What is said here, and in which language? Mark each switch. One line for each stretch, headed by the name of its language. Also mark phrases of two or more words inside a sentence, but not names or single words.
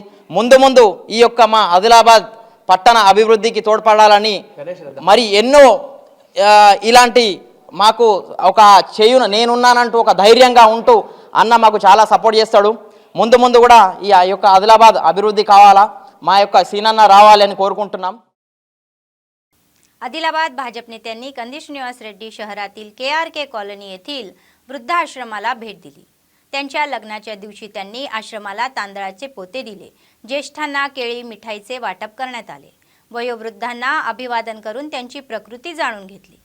Telugu: ముందు ఈ యొక్క మా ఆదిలాబాద్ పట్టణ అభివృద్ధికి తోడ్పడాలని మరి ఎన్నో ఇలాంటి మాకు ఒక చేయున నేనున్నానంటూ ఒక ధైర్యంగా ఉంటూ అన్న మాకు చాలా సపోర్ట్ చేస్తాడు. ముందు కూడా ఈ యొక్క ఆదిలాబాద్ అభివృద్ధి కావాలా, మా యొక్క సీనన్న रावाले అని కోరుకుంటున్నాం.
Marathi: आदिलाबाद भाजप नेत्यांनी कंदी श्रीनिवास रेड्डी शहरातील KRK कॉलनी येथील वृद्धाश्रमाला भेट दिली. त्यांच्या लग्नाच्या दिवशी त्यांनी आश्रमाला तांदळाचे पोते दिले. ज्येष्ठांना केळी मिठाईचे वाटप करण्यात आले. वयोवृद्धांना अभिवादन करून त्यांची प्रकृती जाणून घेतली.